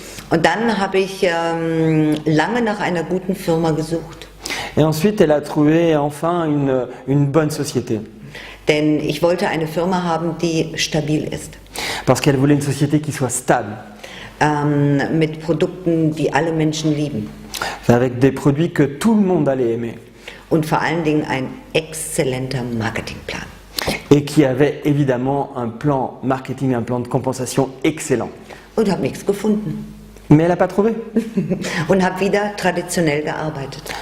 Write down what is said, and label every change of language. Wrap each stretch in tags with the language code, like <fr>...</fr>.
<de>Und dann habe ich lange nach einer guten Firma gesucht.</de> <fr>Et ensuite, elle a trouvé enfin une bonne société.</fr> <de>Denn ich wollte eine Firma haben, die stabil ist.</de> <fr>Parce qu'elle voulait une société qui soit stable.</fr> <de>Mit Produkten, die alle Menschen lieben.</de> <fr>Avec des produits que tout le monde allait aimer.</fr> <de>Und vor allen Dingen ein exzellenter Marketingplan.</de> <fr>Et qui avait évidemment un plan marketing, un plan de compensation excellent.</fr> <de>Und habe nichts gefunden.</de> <fr>Mais elle n'a pas trouvé.</fr> <de>Und habe wieder traditionell gearbeitet.</de>